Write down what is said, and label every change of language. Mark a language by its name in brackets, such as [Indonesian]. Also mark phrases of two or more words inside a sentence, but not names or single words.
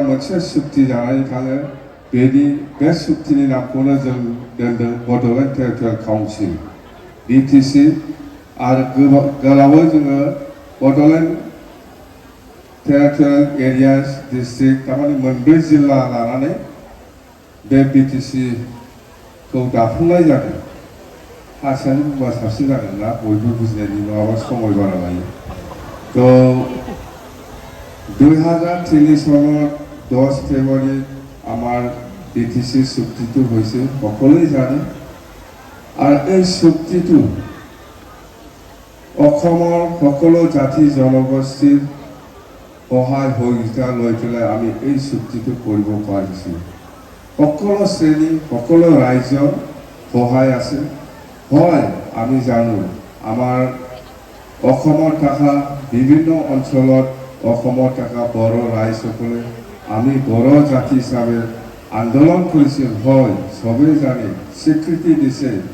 [Bodo] मोनसे सुक्ति जानानै थाङो बे सुक्तिनि नामखौनो जों दोनदों बड'लेण्ड टेरिटरियेल काउन्सिल बिटिसि आरो गोलावै जोङो बड'लेण्ड टेरिटरियेल एरियास डिस्ट्रिक्ट थारमाने मोनब्रै जिल्ला लानानै बे बिटिसिखौ दाफुंनाय जादों हारसानि बुंबा साबसिन जागोन ना बयबो बुजिनायनि नङाबा समय बारा लायो তো [Assamese] 2003 চনত 10 ফেব্ৰুৱাৰী আমাৰ বিটিচি চুক্তিটো হৈছে সকলোৱে জানে আৰু এই চুক্তিটো অসমৰ সকলো জাতি জনগোষ্ঠীৰ সহায় সহযোগিতা লৈ পেলাই আমি এই চুক্তিটো কৰিব পাৰিছোঁ সকলো শ্ৰেণী সকলো ৰাইজৰ সহায় আছে হয় আমি জানো আমাৰ অসমৰ থকা বিভিন্ন অঞ্চলত অসমৰ থকা বড় ৰাইজসকলে আমি বড় জাতি হিচাপে আন্দোলন কৰিছিল হয় সবেই জানে স্বীকৃতি দিছে